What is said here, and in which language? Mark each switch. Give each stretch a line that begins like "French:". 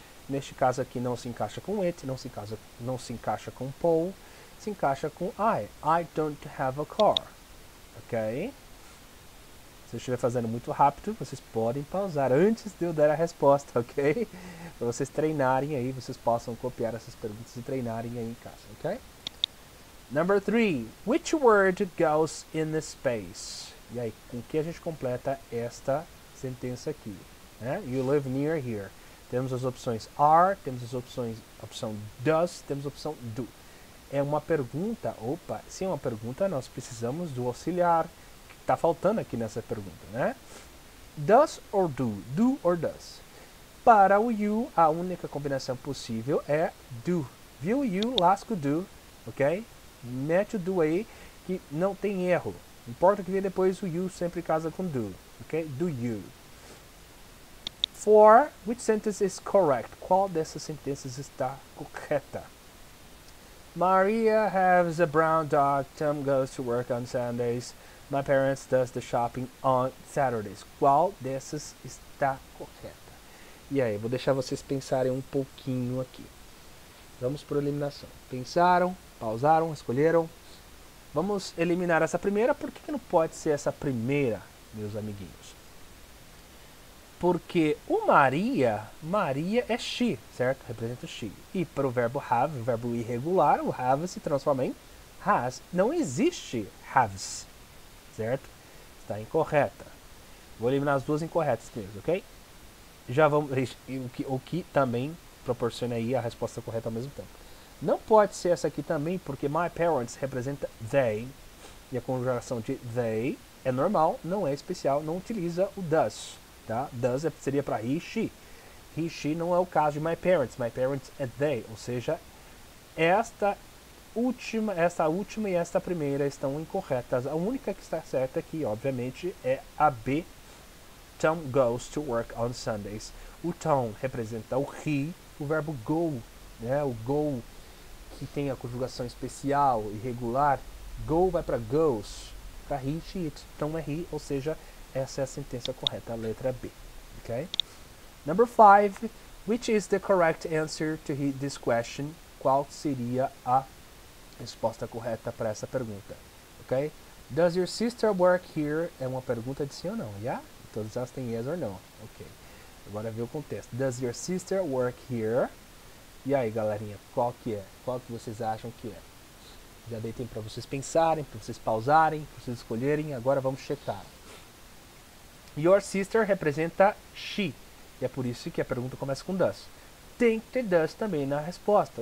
Portuguese: Neste caso aqui não se encaixa com it, não se encaixa com Paul, se encaixa com I.
English: I don't have a car.
Portuguese: Ok? Se eu estiver fazendo muito rápido, vocês podem pausar antes de eu dar a resposta, ok? Para vocês treinarem aí, vocês possam copiar essas perguntas e treinarem aí em casa, ok?
English: Number 3. Which word goes in the space?
Portuguese: E aí, com que a gente completa esta sentença aqui?
English: You live near here.
Portuguese: Temos as opções are, temos a opção does, temos a opção do. É uma pergunta, se é uma pergunta, nós precisamos do auxiliar, que está faltando aqui nessa pergunta, né? Does or do or does. Para o you, a única combinação possível é do. Viu? You, lasco do, ok? Mete o do aí, que não tem erro. Importa que venha depois o you sempre casa com do, ok?
English: Do you. 4. Which sentence is correct?
Portuguese: Qual dessas sentenças está correta?
English: Maria has a brown dog. Tom goes to work on Sundays. My parents does the shopping on Saturdays.
Portuguese: Qual dessas está correta? E aí, vou deixar vocês pensarem um pouquinho aqui. Vamos por eliminação. Pensaram, pausaram, escolheram. Vamos eliminar essa primeira. Por que não pode ser essa primeira, meus amiguinhos? Porque o Maria é she, certo? Representa o she. E para o verbo have, o verbo irregular, o have se transforma em has. Não existe haves, certo? Está incorreta. Vou eliminar as duas incorretas mesmo, ok? Já vamos, o que também proporciona aí a resposta correta ao mesmo tempo. Não pode ser essa aqui também, porque my parents representa they, e a conjugação de they é normal, não é especial, não utiliza o does, tá? Does seria para he, she. He, she não é o caso de my parents é they, ou seja, esta última e esta primeira estão incorretas. A única que está certa aqui, obviamente, é a B.
English: Tom goes to work on Sundays.
Portuguese: O Tom representa o he, o verbo go, né? O go que tem a conjugação especial, irregular. Go vai para goes, para he, she, it. Então é he, ou seja, essa é a sentença correta, a letra B.
English: Okay? Number 5. Which is the correct answer to this question?
Portuguese: Qual seria a resposta correta para essa pergunta? Ok?
English: Does your sister work here?
Portuguese: É uma pergunta de sim ou não, yeah? Todas elas têm yes or no. Ok. Agora vê o contexto.
English: Does your sister work here?
Portuguese: E aí, galerinha, qual que é? Qual que vocês acham que é? Já dei tempo para vocês pensarem, para vocês pausarem, para vocês escolherem. Agora vamos checar. Your sister representa she. E é por isso que a pergunta começa com does. Tem que ter does também na resposta.